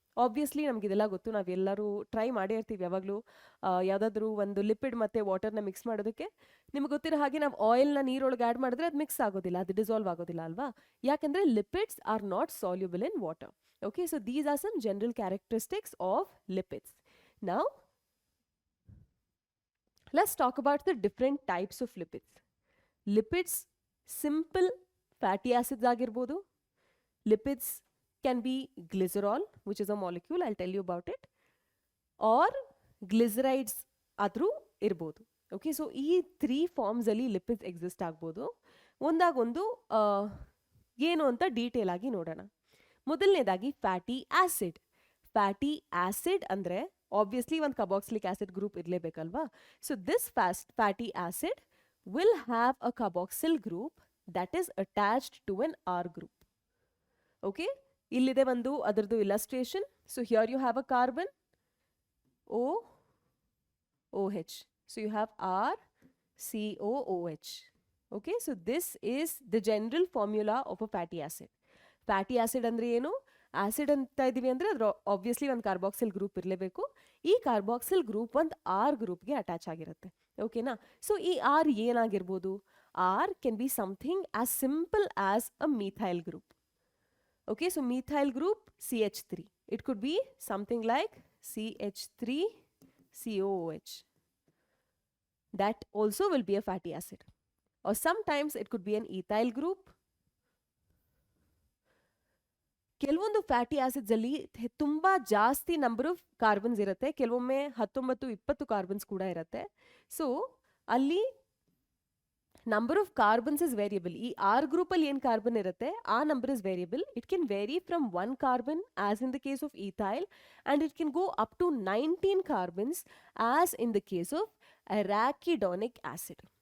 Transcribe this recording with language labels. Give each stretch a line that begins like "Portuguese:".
Kannada: Obviously ನಮಗಿದೆಲ್ಲ ಗೊತ್ತು, ನಾವೆಲ್ಲರೂ try ಮಾಡೇ ಇರ್ತೀವಿ ಯಾವಾಗಲೂ ಯಾವುದಾದ್ರೂ ಒಂದು ಲಿಪಿಡ್ ಮತ್ತು ವಾಟರ್ನ ಮಿಕ್ಸ್ ಮಾಡೋದಕ್ಕೆ. ನಿಮ್ಗೆ ಗೊತ್ತಿರೋ ಹಾಗೆ ನಾವು ಆಯಿಲ್ನ ನೀರೊಳಗೆ ಆ್ಯಡ್ ಮಾಡಿದ್ರೆ ಅದು ಮಿಕ್ಸ್ ಆಗೋದಿಲ್ಲ, ಅದು ಡಿಸಾಲ್ವ್ ಆಗೋದಿಲ್ಲ ಅಲ್ವಾ, ಯಾಕೆಂದರೆ
English: Lipids are not soluble in water. Okay, so these are some general characteristics of lipids. Now let's talk about the different types of lipids. Lipids simple fatty acids ಆಗಿರ್ಬೋದು. Lipids can be glycerol, which is a molecule, I'll tell you about it, or glycerides
Kannada: ಆದರೂ ಇರ್ಬೋದು. Okay, so ಈ 3 ಫಾರ್ಮ್ಸಲ್ಲಿ lipids exist ಆಗ್ಬೋದು. ಒಂದಾಗೊಂದು ಏನು ಅಂತ detail ಆಗಿ ನೋಡೋಣ. ಮೊದಲನೇದಾಗಿ ಫ್ಯಾಟಿ ಆಸಿಡ್. ಫ್ಯಾಟಿ ಆಸಿಡ್ ಅಂದರೆ ಆಬ್ವಿಯಸ್ಲಿ ಒಂದು carboxylic acid group ಇರಲೇಬೇಕಲ್ವಾ.
English: So this fatty acid will have a carboxyl group that is attached to an R group. Okay,
Kannada: ಇಲ್ಲಿದೆ ಒಂದು ಅದರದ್ದು illustration.
English: So here you have a carbon OH. So you have RCOOH. Okay, so this is the general formula of a fatty acid.
Kannada: Fatty acid ಅಂದ್ರೆ ಏನು? Acid ಅಂತ ಇದೀವಿ ಅಂದರೆ ಅದ್ರ obviously ಒಂದು ಕಾರ್ಬಾಕ್ಸಿಲ್ ಗ್ರೂಪ್ ಇರಲೇಬೇಕು. ಈ ಕಾರ್ಬಾಕ್ಸಿಲ್ ಗ್ರೂಪ್ ಒಂದು ಆರ್ ಗ್ರೂಪ್ಗೆ ಅಟ್ಯಾಚ್ ಆಗಿರುತ್ತೆ. ಓಕೆನಾ? ಸೊ ಈ R ಏನಾಗಿರ್ಬೋದು?
English: R can be something as simple as a methyl group. Okay, so methyl group CH3. It could be something like CH3COOH. That also will be a fatty acid. Or sometimes it could be an ethyl group.
Kannada: ಕೆಲವೊಂದು fatty acids ಅಲ್ಲಿ ತುಂಬಾ ಜಾಸ್ತಿ number of carbons ಇರುತ್ತೆ, ಕೆಲವೊಮ್ಮೆ 19-20 carbons ಕೂಡ ಇರುತ್ತೆ.
English: So ಅಲ್ಲಿ number of carbons is variable.
Kannada: ಈ ಆರ್ ಗ್ರೂಪ್ ಅಲ್ಲಿ ಏನು ಕಾರ್ಬನ್ ಇರುತ್ತೆ ಆ number is variable.
English: It can vary from 1 carbon as in the case of ethyl, and it can go up to 19 carbons as in the case of arachidonic acid.